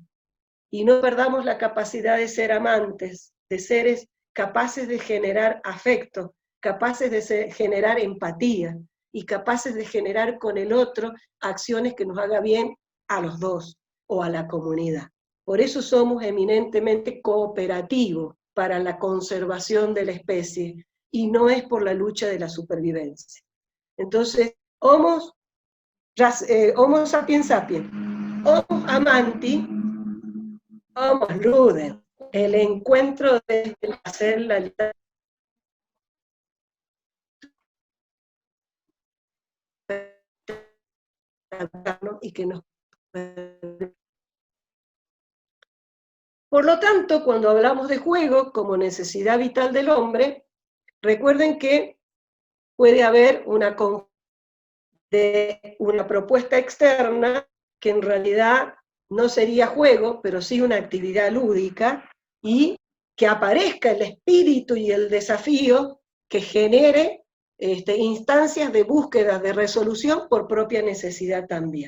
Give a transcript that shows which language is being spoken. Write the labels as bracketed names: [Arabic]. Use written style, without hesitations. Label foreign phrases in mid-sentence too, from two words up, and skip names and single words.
[Spanish] Y no perdamos la capacidad de ser amantes, de seres capaces de generar afecto, capaces de generar empatía y capaces de generar con el otro acciones que nos haga bien a los dos o a la comunidad. Por eso somos eminentemente cooperativos para la conservación de la especie y no es por la lucha de la supervivencia. Entonces, [Latin] Homo sapiens sapiens, Homo amanti, Homo ludens, [Spanish] el encuentro desde el placer, la libertad, y que nos... Por lo tanto, cuando hablamos de juego como necesidad vital del hombre, recuerden que puede haber una propuesta externa que en realidad no sería juego, pero sí una actividad lúdica, y que aparezca el espíritu y el desafío que genere instancias de búsqueda, de resolución por propia necesidad también.